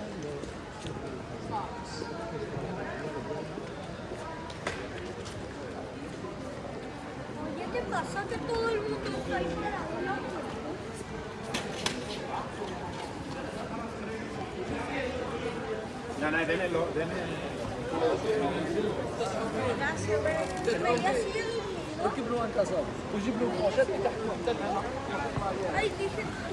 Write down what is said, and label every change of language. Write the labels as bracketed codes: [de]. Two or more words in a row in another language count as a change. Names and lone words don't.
[es] Oye, ¿qué pasa? Que todo el mundo está ahí parado. No, denlo. [ar] ركب له انت صاب وجيب له الفوشات اللي تحت محتاجها [es] Ay, dije